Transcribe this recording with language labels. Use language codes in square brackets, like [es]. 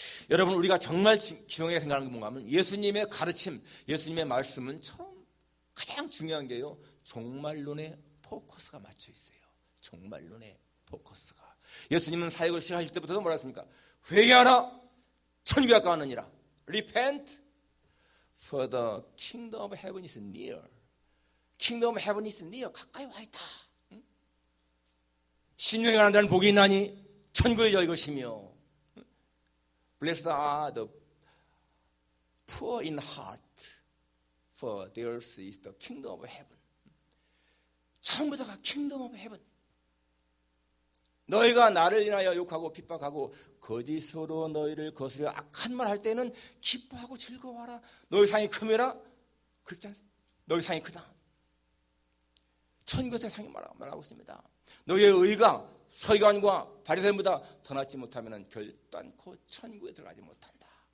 [ko] 여러분, 우리가 정말 중요하게 생각하는 게 뭔가 하면, 예수님의 가르침, 예수님의 말씀은 가장 중요한 게요, 종말론에 포커스가 맞춰 있어요. 종말론에 포커스가. 예수님은 사역을 시작하실 때부터 뭐라 했습니까? 회개하라, 천국에 가까웠느니라. [en] Repent, for the kingdom of heaven is near. Kingdom of heaven is near. [ko] 가까이 와 있다. 신령에 가는 자는 복이 있나니 천국의 저희 것이며, [en] Blessed are the poor in heart, for theirs is the kingdom of heaven. [ko] 처음부터가 [en] kingdom of heaven. [ko] 너희가 나를 인하여 욕하고 핍박하고 거짓으로 너희를 거스려 악한 말 할 때는 기뻐하고 즐거워하라. 너희 상이 크매라. 그렇지 않습니까? 너희 상이 크다. 천국에서 상이 말하고 있습니다. 너희의 의가 서기관과 바리새인보다 더 낫지 못하면 결단코 천국에 들어가지 못한다.